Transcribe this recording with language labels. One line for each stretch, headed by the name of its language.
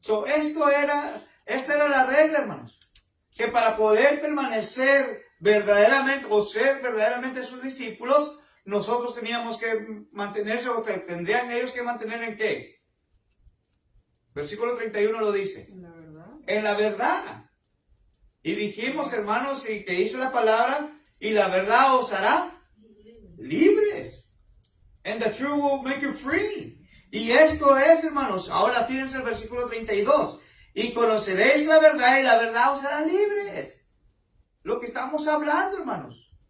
Spanish: Esta era la regla, hermanos. Que para poder permanecer verdaderamente o ser verdaderamente sus discípulos, nosotros teníamos que mantenerse, o tendrían ellos que mantener ¿en qué? Versículo 31 lo dice. En la verdad. En la verdad. Y dijimos, hermanos, y que dice la palabra, y la verdad os hará libres.
English: And the truth will make you free.
Spanish: Y esto es, hermanos, ahora fíjense el versículo 32. Y conoceréis la verdad, y la verdad os hará libres. Lo que estamos hablando, hermanos.